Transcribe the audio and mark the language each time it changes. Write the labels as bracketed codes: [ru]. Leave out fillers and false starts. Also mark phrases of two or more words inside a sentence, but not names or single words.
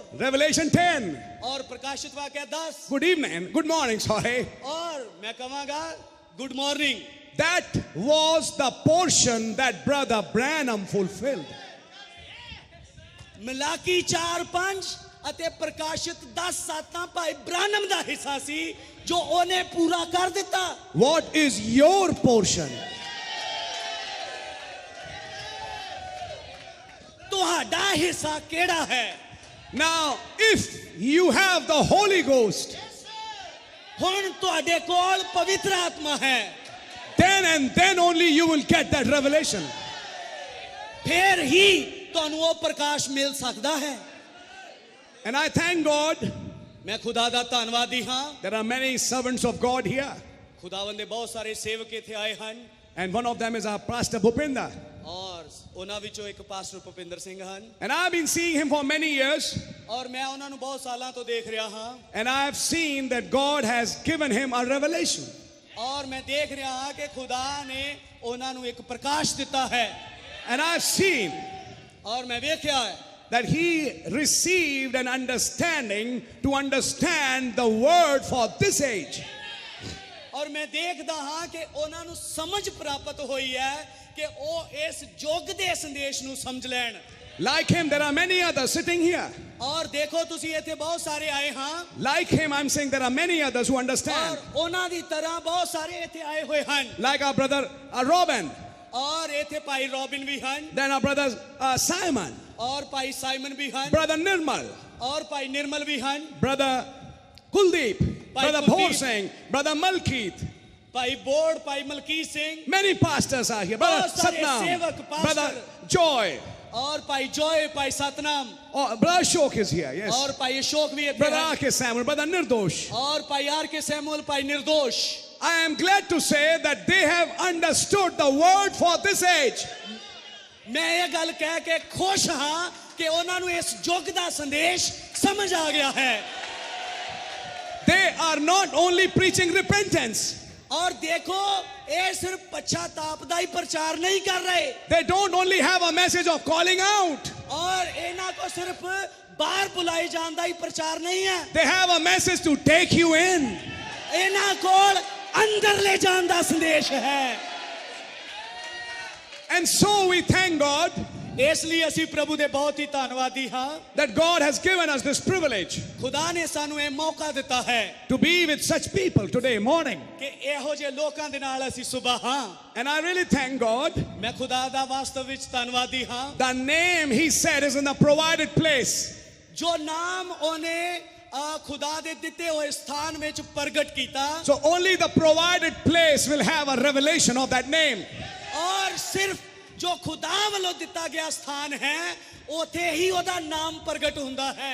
[en] Revelation 10. [pa] ਔਰ ਪ੍ਰਕਾਸ਼ਿਤ ਵਾਕਿਆ 10 [en] Good evening, good morning, sorry. [pa] ਔਰ ਮੈਂ ਕਹਾਂਗਾ [en] good morning. That was the portion that Brother Branham fulfilled. [pa] ਮਲਾਕੀ 4:5 ਅਤੇ ਪ੍ਰਕਾਸ਼ਿਤ 10:7 ਭਾਈ ਬ੍ਰਾਨਮ ਦਾ ਹਿੱਸਾ ਸੀ ਜੋ ਉਹਨੇ ਪੂਰਾ ਕਰ ਦਿੱਤਾ। [en] What is your portion? [pa] ਤੁਹਾਡਾ ਹਿੱਸਾ ਕਿਹੜਾ ਹੈ? [en] Now, if you have the Holy Ghost, [pa] ਹੁਣ ਤੁਹਾਡੇ ਕੋਲ ਪਵਿੱਤਰ ਆਤਮਾ ਹੈ, [en] then and then only you will get that revelation. [pa] ਫਿਰ ਹੀ ਤੁਹਾਨੂੰ ਉਹ ਪ੍ਰਕਾਸ਼ ਮਿਲ ਸਕਦਾ ਹੈ। [en] And I thank God [pa] ਮੈਂ ਖੁਦਾ ਦਾ ਧੰਨਵਾਦੀ ਹਾਂ। [en] there are many servants of God here. [pa] ਖੁਦਾਵੰਦ ਦੇ ਬਹੁਤ ਸਾਰੇ ਸੇਵਕ ਇੱਥੇ ਆਏ ਹਨ [en] And one of them is our Pastor Bhupinder. [pa] ਔਰ ਉਹਨਾਂ ਵਿੱਚੋਂ ਇੱਕ ਪਾਸਟਰ ਭੁਪਿੰਦਰ ਸਿੰਘ ਹਨ। [en] And I've been seeing him for many years. [pa] ਔਰ ਮੈਂ ਉਹਨਾਂ ਨੂੰ ਬਹੁਤ ਸਾਲਾਂ ਤੋਂ ਦੇਖ ਰਿਹਾ ਹਾਂ। [en] And I've seen that God has given him a revelation. [pa] ਔਰ ਮੈਂ ਦੇਖ ਰਿਹਾ ਹਾਂ ਕਿ ਖੁਦਾ ਨੇ ਉਹਨਾਂ ਨੂੰ ਇੱਕ ਪ੍ਰਕਾਸ਼ ਦਿੱਤਾ ਹੈ। [en] And I've seen [pa] ਔਰ ਮੈਂ ਵੇਖਿਆ ਹੈ [en] that he received an understanding to understand the word for this age. [pa] ਔਰ ਮੈਂ ਦੇਖਦਾ ਹਾਂ ਕਿ ਉਹਨਾਂ ਨੂੰ ਸਮਝ ਪ੍ਰਾਪਤ ਹੋਈ ਹੈ ਕਿ ਉਹ ਇਸ ਯੁੱਗ ਦੇ ਸੰਦੇਸ਼ ਨੂੰ ਸਮਝ ਲੈਣ। [en] Like him, there are many others sitting here. [pa] ਔਰ ਦੇਖੋ ਤੁਸੀਂ ਇੱਥੇ ਬਹੁਤ ਸਾਰੇ ਆਏ ਹਾਂ। [en] Like him, I'm saying there are many others who understand. [pa] ਔਰ ਉਹਨਾਂ ਦੀ ਤਰ੍ਹਾਂ ਬਹੁਤ ਸਾਰੇ ਇੱਥੇ ਆਏ ਹੋਏ ਹਨ। [en] Like our brother Robin. [pa] ਔਰ ਇੱਥੇ ਭਾਈ ਰੋਬਿਨ ਵੀ ਹਨ। [en] Then our brother Simon. [pa] ਔਰ ਭਾਈ ਸਾਈਮਨ ਵੀ ਹਨ। [en] Brother Nirmal. [pa] ਔਰ ਭਾਈ ਨਿਰਮਲ ਵੀ ਹਨ। [en] Brother Kuldeep. Brother Kuldeep. Bhor Singh. Brother Malkeet. [pa] ਭਾਈ ਬੋੜ, ਭਾਈ ਮਲਕੀਤ ਸਿੰਘ, [en] Many pastors are here. Brother [hi] बहुत सारे [en] Satnam. [hi] सेवक, [en] pastor. Brother Joy. [hi] और भाई जॉय, भाई सतनाम, [en] Oh, Brother Ashok is here, yes. [hi] और भाई अशोक भी [en] Brother [hi] हैं, [en] R.K. Samuel. Brother Nirdosh. [hi] और भाई आर के सैमुअल, भाई निर्दोष। [en] I am glad to say that they have understood the word for this age. [pa] ਮੈਂ ਇਹ ਗੱਲ ਕਹਿ ਕੇ ਖੁਸ਼ ਹਾਂ ਕਿ ਉਹਨਾਂ ਨੂੰ ਇਸ ਯੁੱਗ ਦਾ ਸੰਦੇਸ਼ ਸਮਝ ਆ ਗਿਆ ਹੈ। [en] They are not only preaching repentance. [hi] और देखो ये सिर्फ पश्चाताप [pa] ਦਾ ਹੀ ਪ੍ਰਚਾਰ [hi] नहीं कर रहे, [en] They don't only have a message of calling out. [hi] और ਇਹਨਾਂ को सिर्फ बाहर बुलाए जान [pa] ਦਾ ਹੀ ਪ੍ਰਚਾਰ [hi] नहीं है, [en] They have a message to take you in. [pa] ਇਹਨਾਂ ਕੋਲ ਅੰਦਰ ਲੈ ਜਾਣ ਦਾ ਸੰਦੇਸ਼ ਹੈ। [en] And so we thank God [pa] ਇਸ ਲਈ ਅਸੀਂ ਪ੍ਰਭੂ ਦੇ ਬਹੁਤ ਹੀ ਧੰਨਵਾਦੀ ਹਾਂ [en] that God has given us this privilege [pa] ਖੁਦਾ ਨੇ ਸਾਨੂੰ ਇਹ ਮੌਕਾ ਦਿੱਤਾ ਹੈ [en] to be with such people today morning. [pa] ਕਿ ਇਹੋ ਜਿਹੇ ਲੋਕਾਂ ਦੇ ਨਾਲ ਅਸੀਂ ਸਵੇਰ ਹਾਂ। [en] And I really thank God. [pa] ਮੈਂ ਖੁਦਾ ਦਾ ਵਾਸਤਵ ਵਿੱਚ ਧੰਨਵਾਦੀ ਹਾਂ। [en] The name he said is in the provided place. [pa] ਜੋ ਨਾਮ ਉਹਨੇ ਖੁਦਾ ਦੇ ਦਿੱਤੇ ਹੋਏ ਸਥਾਨ ਵਿੱਚ ਪ੍ਰਗਟ ਕੀਤਾ। [en] So only the provided place will have a revelation of that name. [pa] ਔਰ ਸਿਰਫ ਜੋ ਖੁਦਾ ਵੱਲੋਂ ਦਿੱਤਾ ਗਿਆ ਸਥਾਨ ਹੈ ਉਥੇ ਹੀ ਉਹਦਾ ਨਾਮ ਪ੍ਰਗਟ ਹੁੰਦਾ ਹੈ।